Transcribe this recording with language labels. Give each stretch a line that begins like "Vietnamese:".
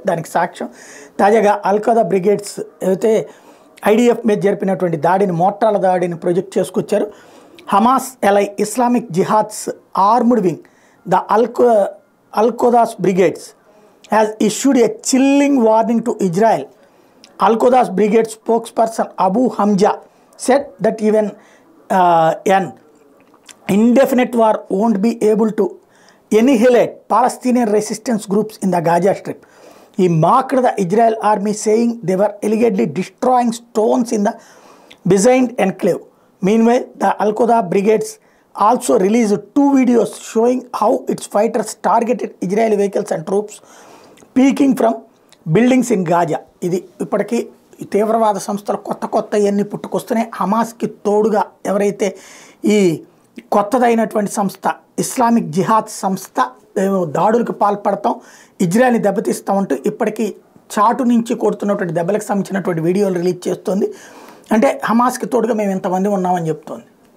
Telugu: దానికి సాక్ష్యం తాజాగా అల్ఖదా బ్రిగేడ్స్ అయితే ఐడిఎఫ్ మీద జరిపినటువంటి దాడిని, మోర్టార్ల దాడిని project చేసుకొచ్చారు.
English: Hamas ally Islamic Jihad's armed wing the Al-Quds Brigades has issued a chilling warning to Israel. Al-Quds Brigade spokesperson Abu Hamza said that even an indefinite war won't be able to annihilate Palestinian resistance groups in the Gaza Strip. He mocked the Israel army, saying they were allegedly destroying stones in the besieged enclave. Meanwhile, the Al-Quds Brigades also released 2 videos showing how its fighters targeted Israeli vehicles and troops peeking from buildings in Gaza.
Telugu: ఇది ఇప్పటికీ తీవ్రవాద సంస్థలు కొత్త ఇవన్నీ పుట్టుకొస్తున్నాయి. హమాస్కి తోడుగా ఎవరైతే ఈ కొత్తదైనటువంటి సంస్థ ఇస్లామిక్ జిహాద్ సంస్థ దాడులకు పాల్పడతాం, ఇజ్రాయెల్ని దెబ్బతీస్తామంటూ ఇప్పటికీ చాటు నుంచి కొడుతున్నటువంటి దెబ్బలకు సంబంధించినటువంటి వీడియోలు రిలీజ్ చేస్తుంది. అంటే హమాస్కి తోడుగా మేము ఇంతమంది ఉన్నామని చెప్తోంది.